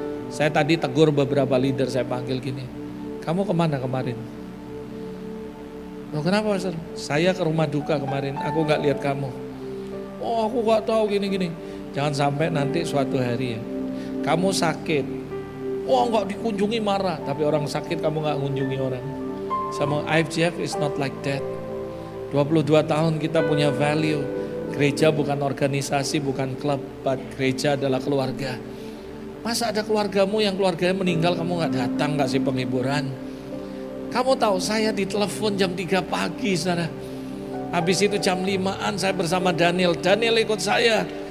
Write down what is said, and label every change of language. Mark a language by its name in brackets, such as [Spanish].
[Indonesian] Saya tadi tegur beberapa leader, saya panggil gini. Kamu kemana kemarin? Oh kenapa Pastor? Saya ke rumah duka kemarin, aku gak lihat kamu. Oh aku gak tahu gini-gini. Jangan sampai nanti suatu hari ya, kamu sakit. Oh gak dikunjungi marah, tapi orang sakit kamu gak kunjungi orang. Sama [English] IFCF is not like that. [Indonesian] 22 tahun kita punya value. Gereja bukan organisasi, bukan klub, [English] but [Indonesian] gereja adalah keluarga. Masa ada keluargamu yang keluarganya meninggal kamu gak datang, gak sih penghiburan? Kamu tahu saya ditelepon jam 3 pagi saudara. Habis itu jam 5-an saya bersama Daniel ikut saya.